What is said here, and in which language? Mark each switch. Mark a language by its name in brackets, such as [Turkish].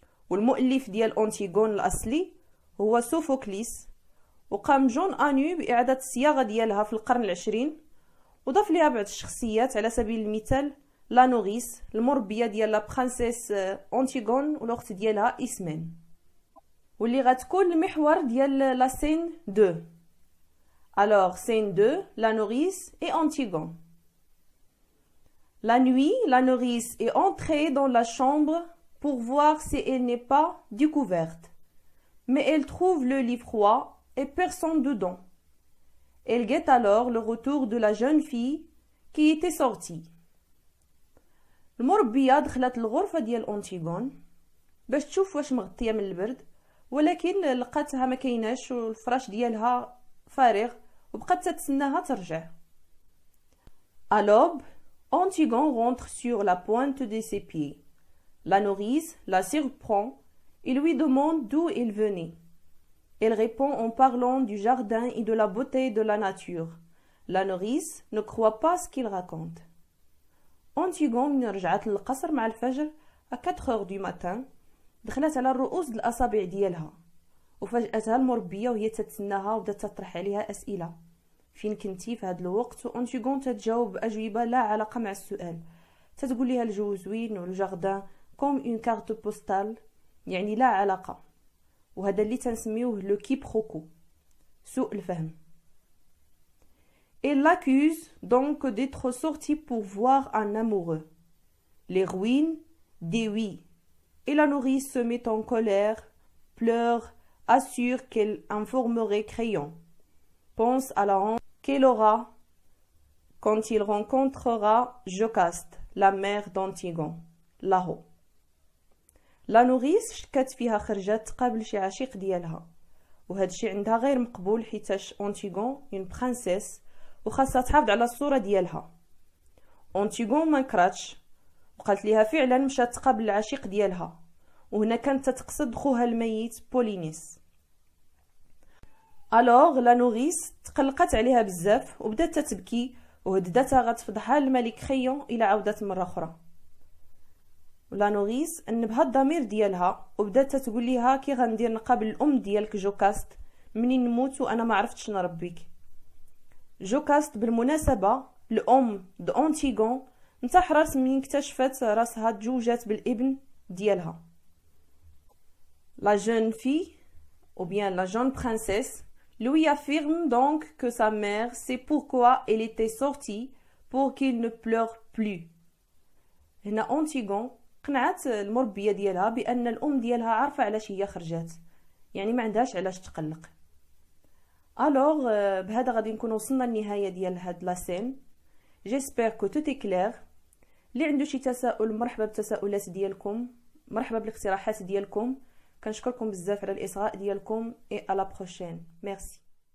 [Arabic] والمؤلف ديال أنتيغون الأصلي هو سوفوكليس، وقام جون أنيو بإعادة الصياغة ديالها في القرن العشرين، وضاف ليها بعض الشخصيات على سبيل المثال لا نوريس المربيه ديال لا برانسيس أنتيغون والاخت ديالها إسمين، واللي غتكون المحور ديال لا سين 2. [French] Alors scène 2, la nourrice et Antigone. La nuit, la nourrice est entrée dans la chambre pour voir si elle n'est pas découverte, mais elle trouve le lit froid et personne dedans. Elle guette alors le retour de la jeune fille qui était sortie. [Arabic] المربيه دخلت الغرفه ديال أنتيغون باش تشوف واش مغطيه من البرد، ولكن لقاتها ما كايناش والفراش ديالها فارغ، وبقات تتسناها ترجع. [French] À l'aube, Antigone rentre sur la pointe de ses pieds. La nourrice la surprend et lui demande d'où il venait. Elle répond en parlant du jardin et de la beauté de la nature. La nourrice ne croit pas ce qu'il raconte. [Arabic] أنتيغون من رجعت للقصر مع الفجر [French] 4 du matin [Arabic] دخلت على الرؤوس الأصابع ديالها، وفاجأتها المربية وهي تتسناها وبدات تطرح عليها أسئلة: فين كنتي في هذا الوقت؟ وأنتيغون تتجاوب بأجوبة لا علاقة مع السؤال، تتقول لها الجو زوين والجاردان [French] كوم اون كارت بوستال، [Arabic] يعني لا علاقة. وهذا اللي تنسميوه لو كيبروكو، سوء الفهم. [French] Elle l'accuse donc d'être sortie pour voir un amoureux. Les ruines, dit oui. Et la nourrice se met en colère, pleure, assure qu'elle informerait Créon. Pense à la honte qu'elle aura quand il rencontrera Jocaste, la mère d'Antigone, là-haut. [Arabic] La nourrice شكات فيها خرجات تقابل شي عشيق ديالها، وهذا الشيء عندها غير مقبول حيتاش أنتيغون [French] اون برانسيس [Arabic] وخاصها تحافظ على الصورة ديالها. أنتيغون ما نكراتش وقالت ليها فعلا مشات تقابل العشيق ديالها، وهنا كانت تقصد خوها الميت بولينيس. الوغ لا نوريس تقلقت عليها بزاف وبدات تتبكي وهددتها غتفضحها الملك خيون الى عودت مره اخرى. لا نوريس انبها الضمير ديالها وبدات تقول ليها كي غندير نقابل الام ديالك جوكاست منين نموت وانا ما عرفتش نربيك. جوكاست بالمناسبة الأم دأنتيغون انتحرت من اكتشفت راسها تزوجات بالابن ديالها. [French] La jeune fille, ou bien la jeune princesse, lui affirme donc que sa mère sait pourquoi elle était sortie pour qu'il ne pleure plus. [Arabic] هنا أونتيغون قنعت المربية ديالها بأن الأم ديالها عارفة علاش هي خرجات، يعني ما عندهاش علاش تقلق. الوغ بهذا غادي نكون وصلنا للنهاية ديال هاد لاسين. [French] جيسبر كو توت اي كلير. [Arabic] اللي عنده شي تساؤل مرحبا بالتساؤلات ديالكم، مرحبا بالاقتراحات ديالكم. كنشكركم بزاف على الإصغاء ديالكم. اي [French] à la prochaine. [Arabic] ميرسي.